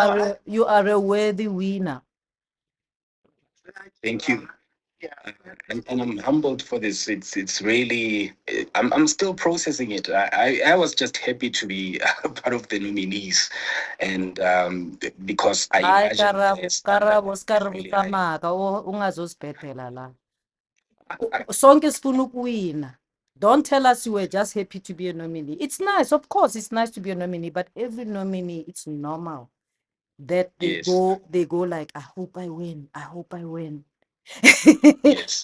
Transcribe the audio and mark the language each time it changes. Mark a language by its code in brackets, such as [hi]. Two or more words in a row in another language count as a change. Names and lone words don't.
[en] are you are a worthy winner. Thank you. Yeah. And I'm humbled for this. It's really I'm still processing it. I was just happy to be a part of the nominees, and because I Hayi imagine the standard is really high. [zu] Karabo, ungazozibhedela la. [en] I- [zu] Sonke sifuna ukuwina. [en] Don't tell us you were just happy to be a nominee. It's nice, of course, it's nice to be a nominee, but every nominee, it's normal that yes, they go like, I hope I win, I hope I win. yes,